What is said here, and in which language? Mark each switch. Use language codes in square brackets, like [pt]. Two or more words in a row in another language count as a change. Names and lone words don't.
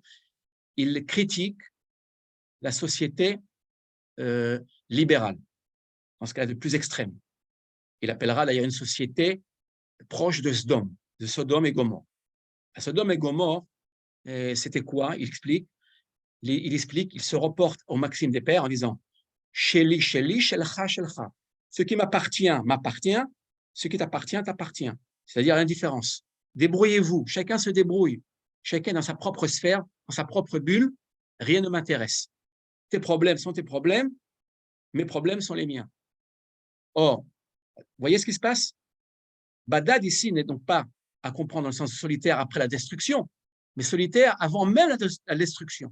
[fr] Il critique la société libérale, dans ce cas de plus extrême. Il appellera d'ailleurs une société proche de Sodome et Gomorrhe. À Sodome et Gomorrhe, c'était quoi? Il explique, il se reporte au Maxime des Pères en disant [he] שלי, שלי, שלך, שלך. [fr] Ce qui m'appartient, m'appartient. Ce qui t'appartient, t'appartient. C'est-à-dire l'indifférence. Débrouillez-vous. Chacun se débrouille. Chacun dans sa propre sphère, dans sa propre bulle. Rien ne m'intéresse. Tes problèmes sont tes problèmes. Mes problèmes sont les miens. Or, vous voyez ce qui se passe? Badad ici n'est donc pas à comprendre dans le sens solitaire après la destruction, mais solitaire avant même la destruction.